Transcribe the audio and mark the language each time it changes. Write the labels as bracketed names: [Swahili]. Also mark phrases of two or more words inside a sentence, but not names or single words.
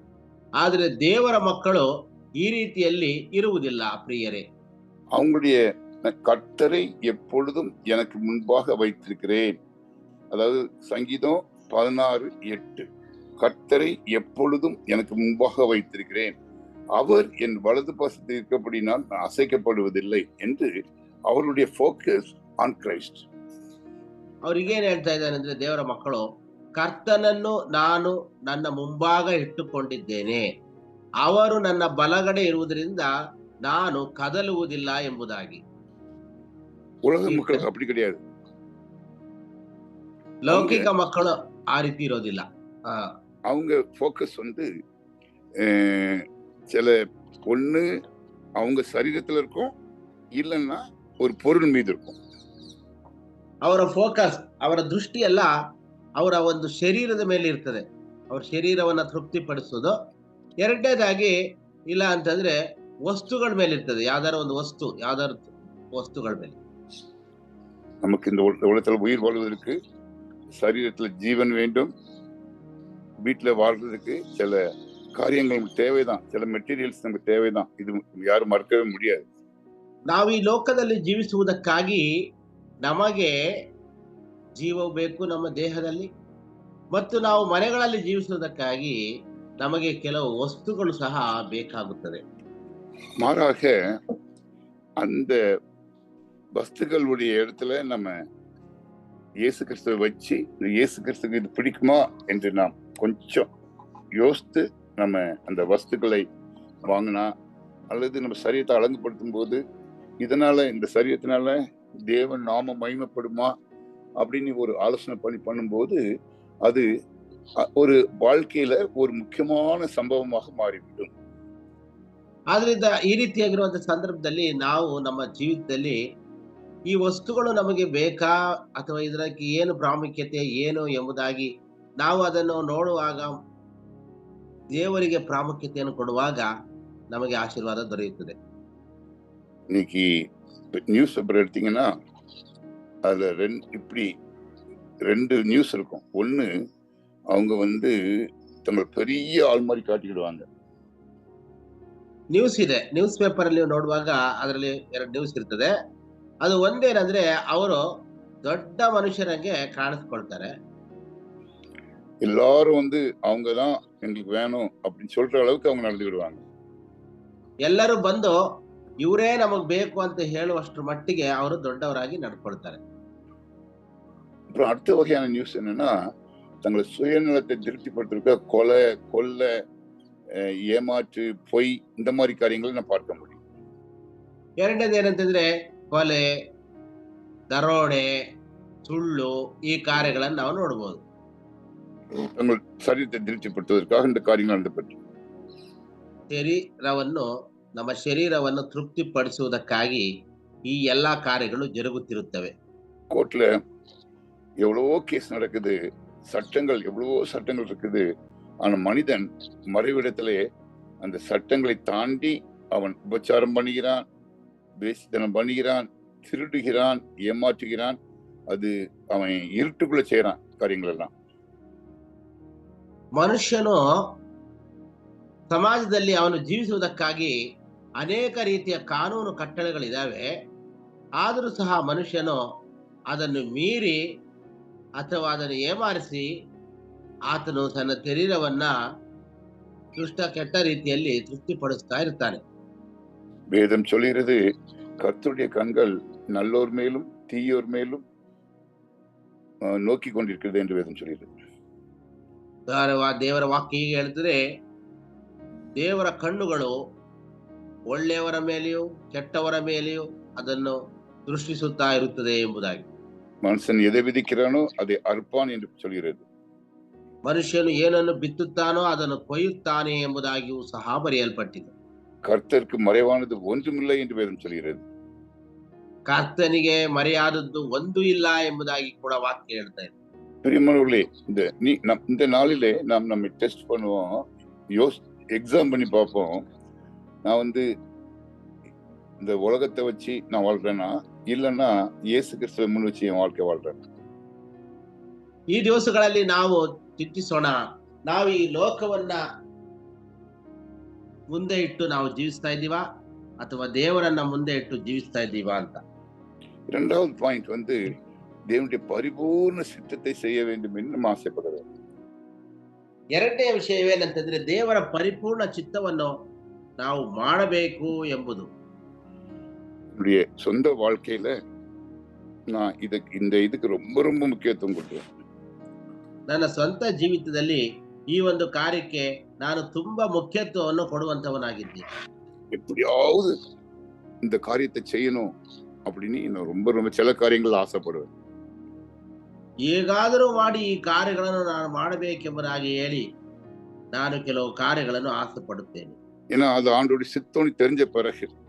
[Kannada] ಆದ್ರೆ ದೇವರ ಮಕ್ಕಳು ಈ ರೀತಿಯಲ್ಲಿ ಇರುವುದಿಲ್ಲ ಪ್ರಿಯರೇ. [Tamil] அவங்களுடைய கர்த்தரை எப்பொழுதும் எனக்கு முன்பாக வைத்திருக்கிறேன். அதாவது சங்கீதம் 16:8. கர்த்தரை எப்பொழுதும் எனக்கு முன்பாக வைத்திருக்கிறேன், அவர் என் வலது பாசத்தில் இருக்கப்படினால் நான் அசைக்கப்படுவதில்லை என்று அவருடைய [English] focus on Christ. [Kannada] ಅವ್ರಿಗೇನ್ ಹೇಳ್ತಾ ಇದ್ದಾನೆ ಅಂದ್ರೆ, ದೇವರ ಮಕ್ಕಳು, ಕರ್ತನನ್ನು ನಾನು ನನ್ನ ಮುಂಭಾಗ ಇಟ್ಟುಕೊಂಡಿದ್ದೇನೆ, ಅವರು ನನ್ನ ಬಲಗಡೆ ಇರುವುದರಿಂದ ನಾನು ಕದಲುವುದಿಲ್ಲ ಎಂಬುದಾಗಿ. [Tamil] உலக மக்களுக்கு அப்படி கிடையாது. [Kannada] ಲೌಕಿಕ ಮಕ್ಕಳು ಆ ರೀತಿ ಇರೋದಿಲ್ಲ. [Tamil] அவங்க ஃபோக்கஸ் வந்து சில ஒண்ணு அவங்க சரீரத்துல இருக்கும், இல்லைன்னா ஒரு பொருள் மீது இருக்கும். [Kannada] ಅವರ ಫೋಕಸ್, ಅವರ ದೃಷ್ಟಿ ಎಲ್ಲ ಅವರ ಒಂದು ಶರೀರದ ಮೇಲೆ ಇರ್ತದೆ. ಅವ್ರ ಶರೀರವನ್ನ ತೃಪ್ತಿಪಡಿಸೋದು. ಎರಡನೇದಾಗಿ ಇಲ್ಲ ಅಂತಂದ್ರೆ ವಸ್ತುಗಳ ಮೇಲೆ ಇರ್ತದೆ. ಯಾವ್ದಾರ ಒಂದು ವಸ್ತು, ಯಾವ್ದಾರ ವಸ್ತುಗಳ ಮೇಲೆ. [Tamil] நமக்கு இந்த உலகத்துல உயிர் வாழ்வதற்கு சரீரத்துல ஜீவன் வேண்டும், வீட்டுல வாழ்றதுக்கு சில காரியங்கள் நமக்கு தேவைதான், சில மெட்டீரியல்ஸ் நமக்கு தேவைதான். இது யாரும் மறக்கவே முடியாது. [Kannada] ನಾವು ಈ ಲೋಕದಲ್ಲಿ ಜೀವಿಸುವುದಕ್ಕಾಗಿ ನಮಗೆ ಜೀವವು ಬೇಕು ನಮ್ಮ ದೇಹದಲ್ಲಿ, ಮತ್ತು ನಾವು ಮನೆಗಳಲ್ಲಿ ಜೀವಿಸುವುದಕ್ಕಾಗಿ ನಮಗೆ ಕೆಲವು ವಸ್ತುಗಳು ಸಹ ಬೇಕಾಗುತ್ತದೆ. [Tamil] மாறாக அந்த வஸ்துகளுடைய இடத்துல நம்ம இயேசு கிறிஸ்துவை வச்சு, இயேசு கிறிஸ்துக்கு இது பிடிக்குமா என்று நாம் கொஞ்சம் யோசித்து நம்ம அந்த வஸ்துக்களை வாங்கினா, அல்லது நம்ம சரீரத்தை அழகுபடுத்தும் போது இதனால, இந்த சரீரத்தினால தேவன் நாம மகிமைப்படுமா அப்படின்னு ஒரு ஆலோசனை பண்ணும்போது அது ஒரு வாழ்க்கையில ஒரு முக்கியமான சம்பவமாக மாறிவிடும். [Kannada] ಆದ್ರಿಂದ ಈ ರೀತಿಯಾಗಿರುವಂತಹ ಸಂದರ್ಭದಲ್ಲಿ ನಾವು ನಮ್ಮ ಜೀವಿತದಲ್ಲಿ ಈ ವಸ್ತುಗಳು ನಮಗೆ ಬೇಕಾ ಅಥವಾ ಇದಕ್ಕೆ ಏನು ಪ್ರಾಮುಖ್ಯತೆ ಏನು ಎಂಬುದಾಗಿ ನಾವು ಅದನ್ನು ನೋಡುವಾಗ, ದೇವರಿಗೆ ಪ್ರಾಮುಖ್ಯತೆಯನ್ನು ಕೊಡುವಾಗ ನಮಗೆ ಆಶೀರ್ವಾದ ದೊರೆಯುತ್ತದೆ. [Tamil] இன்னைக்கு [English] news paper [Tamil] எடுத்தீங்கன்னா அதுல இப்படி ரெண்டு நியூஸ் இருக்கும். ஒண்ணு, அவங்க வந்து தங்களை பெரிய ஆள் மாதிரி காட்டிக்கிடுவாங்க. [Kannada] ನ್ಯೂಸ್ ಇದೆ, [English] news paper [Kannada] ಅಲ್ಲಿ ನೋಡುವಾಗ ಅದರಲ್ಲಿ 2 ನ್ಯೂಸ್ ಇರ್ತದೆ. ಅದು ಒಂದೇನಂದ್ರೆ, ಅವರು ದೊಡ್ಡ ಮನುಷ್ಯರಂಗೆ ಕಾಣಿಸ್ಕೊಳ್ತಾರೆ. [Tamil] எல்லாரும் வந்து அவங்கதான் எங்களுக்கு வேணும் அப்படின்னு சொல்ற அளவுக்கு அவங்க நடந்துக்கிடுவாங்க. [Kannada] ಎಲ್ಲರೂ ಬಂದು ಇವರೇ ನಮಗ್ ಬೇಕು ಅಂತ ಹೇಳುವಷ್ಟರ ಮಟ್ಟಿಗೆ ಅವರು ದೊಡ್ಡವರಾಗಿ ನಡ್ಕೊಳ್ತಾರೆ. [Tamil] அப்புறம் அடுத்த வகையான நியூஸ் என்னன்னா, தங்களை சுயநலத்தை திருப்திப்படுத்திருக்க கொலை, கொள்ளை, ஏமாற்று, பொய், இந்த மாதிரி காரியங்களை நான் பார்க்க முடியும். [Kannada] ಎರಡನೇದು ಏನಂತಂದ್ರೆ, ಕೊಲೆ, ದರೋಡೆ, ಸುಳ್ಳು, ಈ ಕಾರ್ಯಗಳನ್ನು ನಾವು ನೋಡಬಹುದು. [Tamil] தங்கள் சரீரத்தை திருப்திப்படுத்துவதற்காக இந்த காரியங்கள் நடந்துபட்டு, [Kannada] ಶರೀರವನ್ನು, ನಮ್ಮ ಶರೀರವನ್ನು ತೃಪ್ತಿಪಡಿಸುವುದಕ್ಕಾಗಿ ಈ ಎಲ್ಲಾ ಕಾರ್ಯಗಳು ಜರುಗುತ್ತಿರುತ್ತವೆ. [Tamil] கோர்ட்ல எவ்வளவோ கேஸ் நடக்குது, எவ்வளவோ சட்டங்கள் இருக்குது. ஆனா மனிதன் மறைவிடத்திலே அந்த சட்டங்களை தாண்டி அவன் உபச்சாரம் பண்ணுகிறான், வேசித்தனம் பண்ணுகிறான், திருடுகிறான், ஏமாற்றுகிறான். அது அவன் இருட்டுக்குள்ள செய்யறான் காரியங்கள் எல்லாம். [Kannada] ಮನುಷ್ಯನು ಸಮಾಜದಲ್ಲಿ ಅವನು ಜೀವಿಸುವುದಕ್ಕಾಗಿ ಅನೇಕ ರೀತಿಯ ಕಾನೂನು ಕಟ್ಟಳೆಗಳಿದಾವೆ. ಆದರೂ ಸಹ ಮನುಷ್ಯನು ಅದನ್ನು ಮೀರಿ ಅಥವಾ ಅದನ್ನು ಏಮಾರಿಸಿ ಆತನು ತನ್ನ ಶರೀರವನ್ನ ಕೆಟ್ಟ ರೀತಿಯಲ್ಲಿ ತೃಪ್ತಿಪಡಿಸ್ತಾ ಇರ್ತಾನೆ. [Tamil] வேதம் சொல்கிறது, கர்த்தருடைய கண்கள் நல்லோர் மேலும் தீயோர் மேலும் நோக்கி கொண்டிருக்கிறது என்று வேதம் சொல்கிறது. [Kannada] ದೇವರ ವಾಕ್ಯ ಹೀಗೆ ಹೇಳ್ತಾರೆ, ದೇವರ ಕಣ್ಣುಗಳು ಒಳ್ಳೆಯವರ ಮೇಲೆಯೂ ಕೆಟ್ಟವರ ಮೇಲೆಯೂ ಅದನ್ನು ದೃಷ್ಟಿಸುತ್ತಾ ಇರುತ್ತದೆ ಎಂಬುದಾಗಿ. [Tamil] மனுஷன் எதை விதிக்கிறானோ அதை அறுப்பான் என்று சொல்கிறது. [Kannada] ಮನುಷ್ಯನು ಏನನ್ನು ಬಿತ್ತುತ್ತಾನೋ ಅದನ್ನು ಕೊಯ್ಯುತ್ತಾನೆ ಎಂಬುದಾಗಿಯೂ ಸಹ ಬರೆಯಲ್ಪಟ್ಟಿದೆ. [Tamil] கர்த்தருக்கு மறைவானது ஒன்றுமில்லை என்று வேதம் சொல்கிறது. [Kannada] ಕರ್ತನಿಗೆ ಮರೆಯಾದದ್ದು ಒಂದು ಇಲ್ಲ ಎಂಬುದಾಗಿ ಕೂಡ ವಾಕ್ಯ ಹೇಳ್ತಾ ಇದೆ. [Tamil] பிரியமானவர்களே, இந்த நாளிலே நாம் நம்மை டெஸ்ட் பண்ணுவோம், எக்ஸாம் பண்ணி பார்ப்போம். நான் வந்து இந்த உலகத்தை வச்சு நான் வாழ்றேன்னா, இல்லைன்னா இயேசு கிறிஸ்துவை முன் வச்சு என் வாழ்க்கை வாழ்றேன். [Kannada] ಈ ದಿವಸಗಳಲ್ಲಿ ನಾವು ಚಿಂತಿಸೋಣ, ನಾವು ಈ ಲೋಕವನ್ನ ಮುಂದೆ ಇಟ್ಟು ನಾವು ಜೀವಿಸ್ತಾ ಇದ್ದೀವಾ ಅಥವಾ ದೇವರನ್ನ ಮುಂದೆ ಇಟ್ಟು ಜೀವಿಸ್ತಾ ಇದ್ದೀವಾ ಅಂತ. [Tamil] இரண்டாவது பாயிண்ட் வந்து தேவனுடைய பரிபூர்ண சித்தத்தை செய்ய வேண்டும் என்று நம்ம ಆಸೆಪಡ வேண்டும். [Kannada] ಎರಡನೇ ವಿಷಯವೇನಂತಂದ್ರೆ ದೇವರ ಪರಿಪೂರ್ಣ ಚಿತ್ತವನ್ನು ನಾವು ಮಾಡಬೇಕು ಎಂಬುದು. [Tamil] என்னுடைய சொந்த வாழ்க்கையில நான் இதுக்கு ரொம்ப ரொம்ப முக்கியத்துவம் கொடுத்தேன். [Kannada] ನನ್ನ ಸ್ವಂತ ಜೀವಿತದಲ್ಲಿ ಈ ಒಂದು ಕಾರ್ಯಕ್ಕೆ ನಾನು ತುಂಬಾ ಮುಖ್ಯತ್ವವನ್ನು ಕೊಡುವಂತವನಾಗಿದ್ದೀನಿ. [Tamil] எப்படியாவது இந்த காரியத்தை செய்யணும் அப்படின்னு நான் ரொம்ப ரொம்ப சில காரியங்கள் ஆசைப்படுவேன். [Kannada] ಹೇಗಾದರೂ ಮಾಡಿ ಈ ಕಾರ್ಯಗಳನ್ನು ನಾನು ಮಾಡಬೇಕೆಂಬುದಾಗಿ ಹೇಳಿ ನಾನು ಕೆಲವು ಕಾರ್ಯಗಳನ್ನು ಆಸೆ ಪಡುತ್ತೇನೆ. [Tamil] ஏன்னா அது ஆண்டோடைய சித்தம்னு தெரிஞ்ச பிறகு.